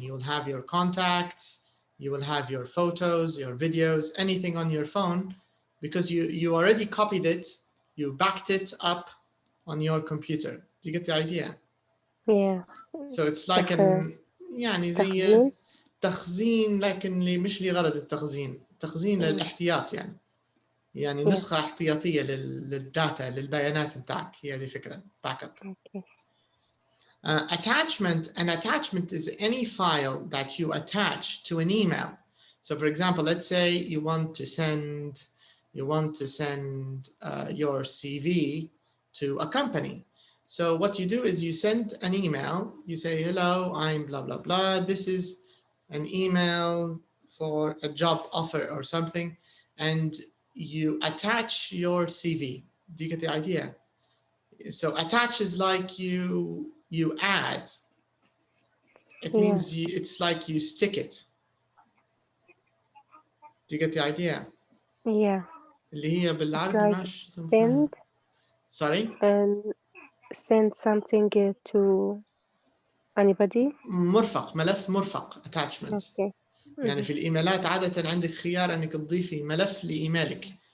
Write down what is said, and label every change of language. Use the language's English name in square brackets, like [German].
[English] You will have your contacts, you will have your photos, your videos, anything on your phone, because you already copied it, you backed it up on your computer. Do you get the idea? Yeah. So it's like [Arabic] يعني زي تخزين. تخزين لكن مش لغرض التخزين، تخزين للاحتياط يعني نسخة احتياطية للداتا للبيانات بتاعك، هي هذه الفكرة باك اب. [English] Okay. An attachment is any file that you attach to an email. So for example, let's say you want to send your CV to a company. So what you do is you send an email, you say, hello, I'm blah, blah, blah. This is an email for a job offer or something. And you attach your CV. Do you get the idea? So attach is like you add. It means it's like you stick it. Do you get the idea? Yeah. [Arabic] اللي هي بالعربي [English] like [Arabic] ماشي. [English] send Sorry? and send something to anybody. [Arabic] مرفق، ملف مرفق attachment. [English] Okay. [Arabic] يعني في الإيميلات عادة عندك خيار أنك تضيفي ملف لإيميلك.